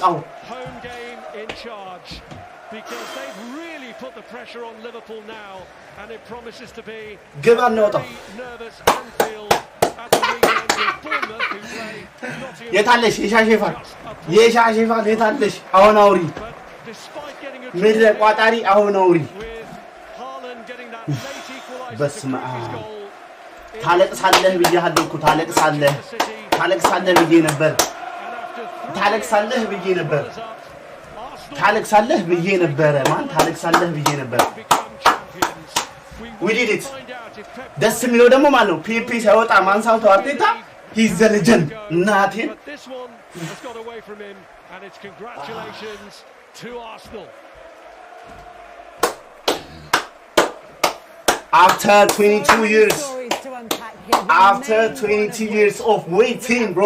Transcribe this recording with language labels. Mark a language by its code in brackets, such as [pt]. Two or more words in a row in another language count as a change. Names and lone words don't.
[en] Home game in charge, because they've really put the pressure on Liverpool now, and it promises to be a very nervous Anfield at the weekend with Bournemouth, who play Nottingham. But despite getting a draw with Haaland getting that late equaliser to his goal, [am] ታለቅሳለህ ብዬሃለሁ እኮ ታለቅሳለህ ብዬ ነበር ታለቅሳለህ ብዬ ነበር [en] we did it [am] ደስ የሚለው ደግሞ ማለት ነው ፒፒ ሳይወጣ ማንሳው አርቴታ [en] he's the legend [am] እናቴን [en] has got away from him, and it's congratulations to Arsenal. After 22 years, after 22 years of waiting, bro.